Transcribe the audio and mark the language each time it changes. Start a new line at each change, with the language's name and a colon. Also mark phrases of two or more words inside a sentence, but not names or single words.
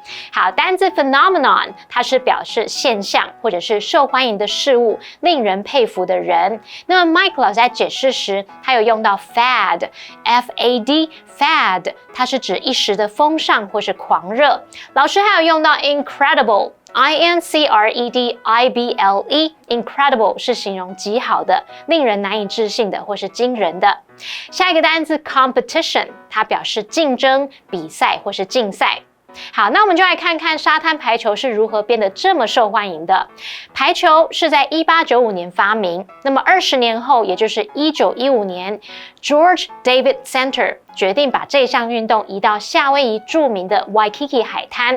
Chinese: 好，单字 phenomenon 它是表示现象或者是受欢迎的事物，令人佩服的人。那么 Mike 老师在解释时，他有用到
English: fad F-A-D fad，
Chinese: 它是指一时的风尚或是狂热。老师还有用到
English: incredible I-N-C-R-E-D-I-B-L-E incredible
Chinese: 是形容极好的，令人难以置信的或是惊人的。下一个单字 competition 它表示竞争、比赛或是竞赛。好，那我们就来看看沙滩排球是如何变得这么受欢迎的。排球是在1895年发明，那么20年后，也就是1915年 ，George David Center 决定把这项运动移到夏威夷著名的 Waikiki 海滩。